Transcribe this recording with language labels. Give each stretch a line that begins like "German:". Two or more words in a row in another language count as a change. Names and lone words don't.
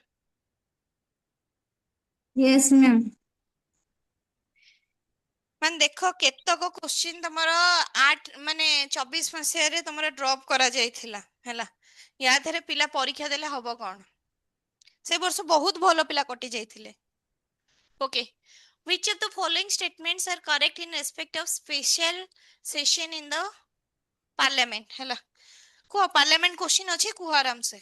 English: Yes, ma'am.
Odia: ମାନେ ଦେଖ କେତକ କ୍ୱେଶ୍ଚିନ୍ ତମର 8 ମାନେ 24 ମସିହାରେ ତମର ଡ୍ରପ୍ କରାଯାଇଥିଲା ହେଲା। ୟା ଦେହରେ ପିଲା ପରୀକ୍ଷା ଦେଲେ ହବ କଣ? ସେ ବର୍ଷ ବହୁତ ଭଲ ପିଲା କଟି ଯାଇଥିଲେ। ଓକେ,
English: which of the following statements are correct in respect of special session in the parliament ହେଲା।
Odia: କୁହ
English: parliament question
Odia: ଅଛି, କୁହ ଆରାମ ସେ।